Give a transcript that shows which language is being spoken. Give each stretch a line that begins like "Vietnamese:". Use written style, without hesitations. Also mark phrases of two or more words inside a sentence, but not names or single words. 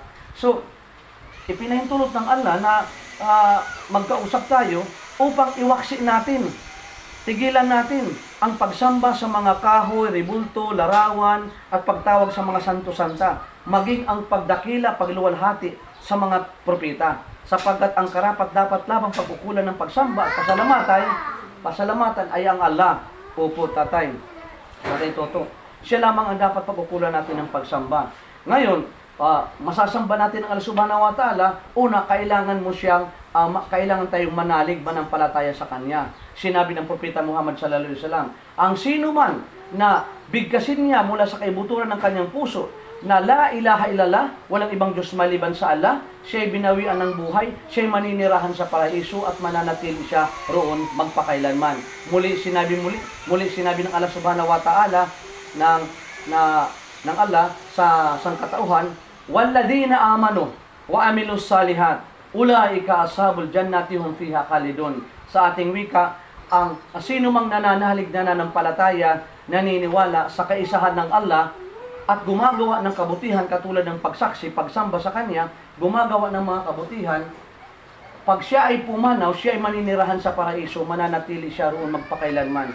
Filipino: So, ipinahintulot ng Allah na magkausap tayo upang iwaksi natin, tigilan natin ang pagsamba sa mga kahoy, ribulto, larawan, at pagtawag sa mga santo-santa, maging ang pagdakila, pagluwalhati sa mga propeta, sapagkat ang karapat dapat lamang pagkukulan ng pagsamba at pasalamatan ay ang Allah. Opo, tatay Toto. Siya lamang ang dapat pagkukulan natin ng pagsamba. Ngayon, masasamba natin ang Allah
Arabic: سبحانه وتعالى.
Filipino: Una, kailangan tayong manalig, manampalataya sa Kanya. Sinabi ng Propeta Muhammad
Arabic: صلى الله عليه وسلم,
Filipino: ang sino man na bigkasin niya mula sa kaibuturan ng kanyang puso na
Arabic: لا إله إلا الله,
Filipino: walang ibang Diyos maliban sa Allah, siya'y binawian ng buhay, siya'y maninirahan sa paraiso at mananatili siya roon magpakailanman. Muli sinabi ng Allah
Arabic: سبحانه وتعالى
Filipino: ng Allah sa sangkatauhan,
Arabic: والذين آمنوا وعملوا الصالحات أولئك أصحاب الجنة هم فيها خالدون.
Filipino: Sa ating wika, ang sino mang nananalig na nanampalataya, naniniwala sa kaisahan ng Allah at gumagawa ng kabutihan katulad ng pagsaksi, pagsamba sa Kanya, gumagawa ng mga kabutihan, pag siya ay pumanaw, siya ay maninirahan sa paraiso, mananatili siya roon magpakailanman.